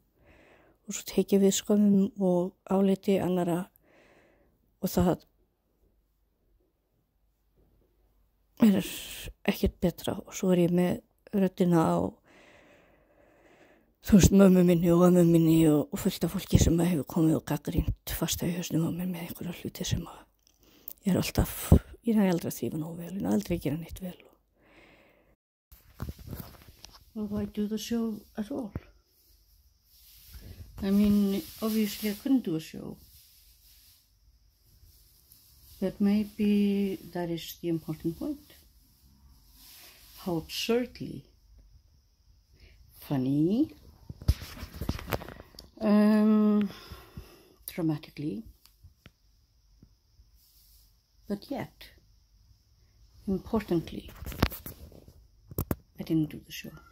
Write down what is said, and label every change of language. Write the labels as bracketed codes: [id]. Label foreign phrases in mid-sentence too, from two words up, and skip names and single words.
[is] Og svo tek ég við skömmum og áliti annara og það ekkert betra. Og svo ég með röddina á, mömmu minni og ömmu minni og fullt af fólki sem hefur komið og gagnrýnt fasta í hausnum á mér með einhverja hluti sem ég næ aldrei að þrífa nógu vel, ég næ aldrei að gera neitt vel. [en] Well, why do the show at all? I mean, obviously I couldn't do a show. But maybe that is the important point. How absurdly funny, dramatically, but yet, importantly, I didn't do the show.